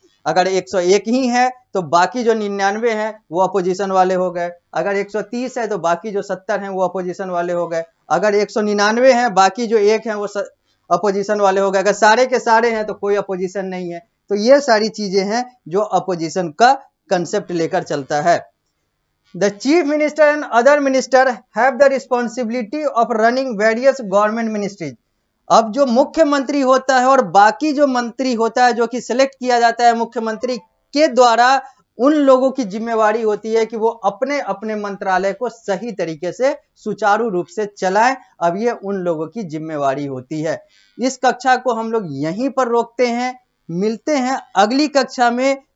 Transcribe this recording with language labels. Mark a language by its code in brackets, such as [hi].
[hi] अगर 101 ही है तो बाकी जो 99 हैं वो अपोजिशन वाले हो गए। अगर 130 है तो बाकी जो 70 हैं वो अपोजिशन वाले हो गए। अगर 199 हैं बाकी जो एक हैं वो अपोजिशन वाले हो गए। अगर सारे के सारे हैं तो कोई अपोजिशन नहीं है। तो ये सारी चीजें हैं जो अपोजिशन का कंसेप्ट लेकर चलता है। [en] The chief minister and other minister have the responsibility of running various government ministries. [hi] अब जो मुख्यमंत्री होता है और बाकी जो मंत्री होता है जो कि सिलेक्ट किया जाता है मुख्यमंत्री के द्वारा, उन लोगों की जिम्मेवारी होती है कि वो अपने अपने मंत्रालय को सही तरीके से सुचारू रूप से चलाएं। अब ये उन लोगों की जिम्मेवारी होती है। इस कक्षा को हम लोग यहीं पर रोकते हैं, मिलते हैं अगली कक्षा में।